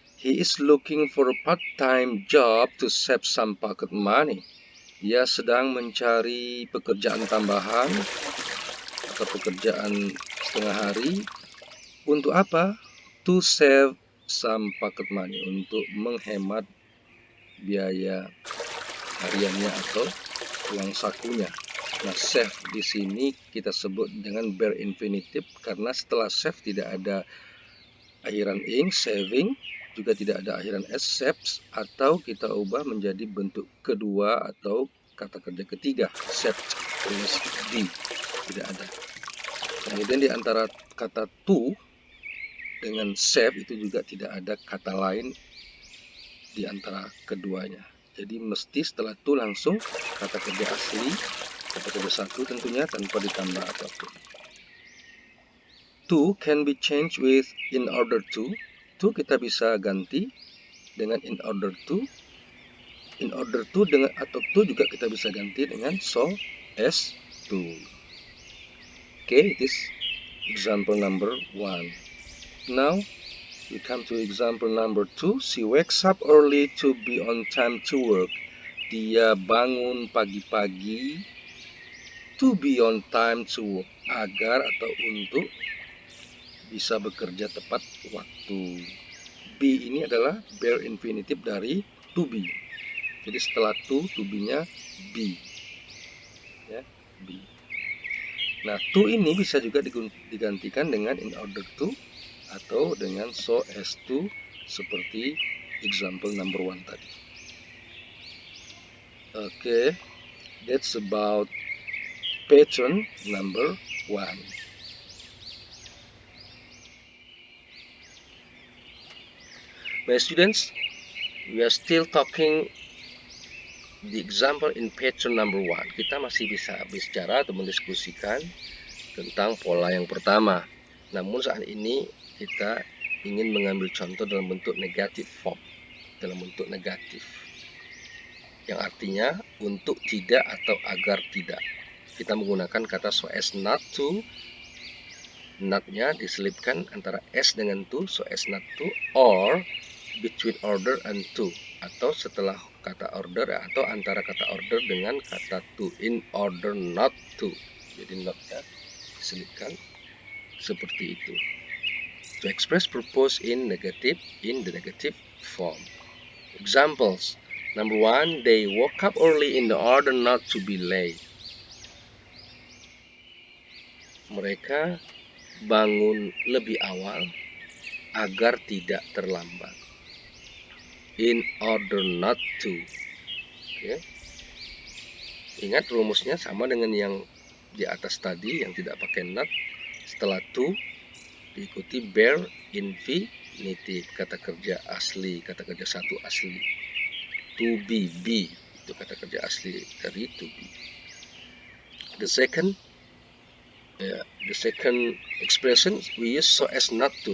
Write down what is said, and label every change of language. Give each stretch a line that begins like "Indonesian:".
English: He is looking for a part-time job to save some pocket money.
Indonesian: Dia sedang mencari pekerjaan tambahan atau pekerjaan setengah hari. Untuk apa?
English: To save some pocket money,
Indonesian: untuk menghemat biaya hariannya atau uang sakunya. Nah, save di sini kita sebut dengan bare infinitive karena setelah save tidak ada akhiran ing, saving, juga tidak ada akhiran s, saves, atau kita ubah menjadi bentuk kedua atau kata kerja ketiga, saved plus d, tidak ada. Kemudian di antara kata to dengan save itu juga tidak ada kata lain di antara keduanya. Jadi mesti setelah to langsung kata kerja asli, kata kerja satu tentunya tanpa ditambah apapun.
English: To can be changed with in order to.
Indonesian: To kita bisa ganti dengan in order to. In order to dengan atau to juga kita bisa ganti dengan so as to.
English: Okay, this example number 1. Now we come to example number 2. She wakes up early to be on time to work.
Indonesian: Dia bangun pagi-pagi
English: to be on time to work,
Indonesian: agar atau untuk bisa bekerja tepat waktu. Be ini adalah bare infinitive dari to be. Jadi setelah to be-nya be. Ya, be. Nah, to ini bisa juga digantikan dengan in order to atau dengan so as to seperti example number 1 tadi.
English: Okay, that's about pattern number 1. My students, we are still talking the example in pattern number 1.
Indonesian: Kita masih bisa bicara atau mendiskusikan tentang pola yang pertama. Namun saat ini kita ingin mengambil contoh dalam bentuk negative form, dalam bentuk negatif, yang artinya untuk tidak atau agar tidak. Kita menggunakan kata so as not to. Not-nya diselipkan antara as dengan to, so as not to,
English: or between order and to,
Indonesian: atau setelah kata order atau antara kata order dengan kata to, in order not to. Jadi not-nya diselipkan seperti itu.
English: To express purpose in the negative form. Examples. Number 1, they woke up early in order not to be late.
Indonesian: Mereka bangun lebih awal agar tidak terlambat.
English: In order not to. Okay.
Indonesian: Ingat rumusnya sama dengan yang di atas tadi yang tidak pakai not. Setelah to diikuti bare infinitive, kata kerja asli, kata kerja satu asli. To be, itu kata kerja asli dari to be.
English: The second expression we use so as not to.